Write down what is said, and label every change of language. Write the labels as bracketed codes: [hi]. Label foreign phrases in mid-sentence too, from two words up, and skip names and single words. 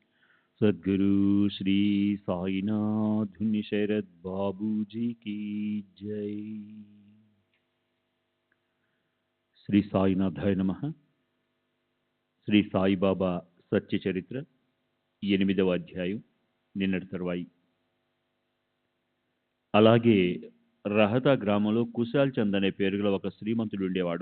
[hi] सद्गुरु श्री साईनाथ शरद बाबू जी की जय। [te] శ్రీ సాయినాథాయ నమః. శ్రీ సాయిబాబా సత్య చరిత్ర 8వ అధ్యాయం, నిన్నటి తర్వాయి. అలాగే రహతా గ్రామంలో కుశాల్ చంద్ అనే పేరుగల ఒక శ్రీమంతుడు ఉండేవాడు.